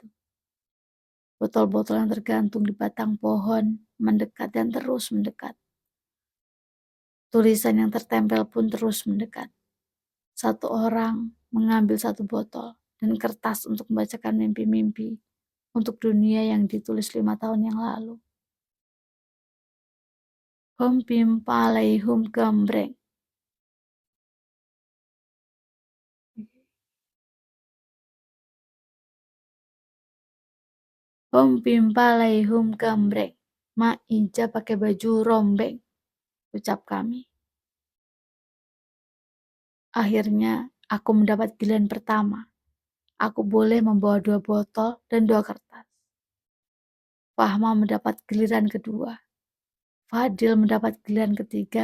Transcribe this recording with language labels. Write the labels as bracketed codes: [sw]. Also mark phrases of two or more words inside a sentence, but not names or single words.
[id] Botol-botol yang tergantung di batang pohon mendekat dan terus mendekat. Tulisan yang tertempel pun terus mendekat. Satu orang mengambil satu botol dan kertas untuk membacakan mimpi-mimpi untuk dunia yang ditulis 5 tahun yang lalu. Hum pim palai hum gembreng. Hum pim palai hum gembreng. Ma Ija pakai baju rombeng, ucap kami. Akhirnya aku mendapat giliran pertama. Aku boleh membawa 2 botol dan 2 kertas. Fahma mendapat giliran kedua. Fadil mendapat giliran ketiga.